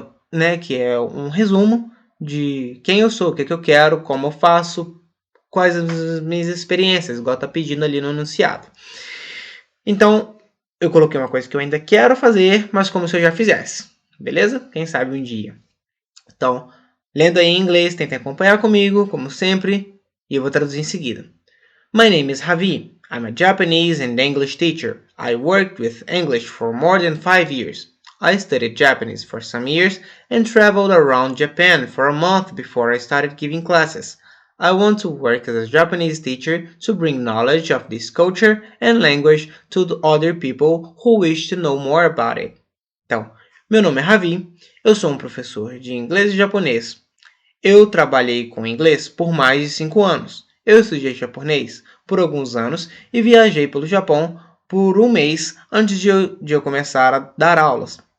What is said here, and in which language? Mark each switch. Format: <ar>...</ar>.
<pt>Né, que é um resumo de quem eu sou, o que eu quero, como eu faço, quais as minhas experiências, igual tá pedindo ali no enunciado. Então, eu coloquei uma coisa que eu ainda quero fazer, mas como se eu já fizesse, beleza? Quem sabe um dia. Então, lendo aí em inglês, tentem acompanhar comigo, como sempre, e eu vou traduzir em seguida.</pt> <en>My name is Javi. I'm a Japanese and English teacher. I worked with English for more than 5 years. I studied Japanese for some years and traveled around Japan for a month before I started giving classes. I want to work as a Japanese teacher to bring knowledge of this culture and language to the other people who wish to know more about it.</en> <pt>Então, meu nome é Javi, eu sou um professor de inglês e japonês. Eu trabalhei com inglês por mais de 5 anos. Eu estudei japonês por alguns anos e viajei pelo Japão por um mês antes de eu começar a dar aulas.</pt>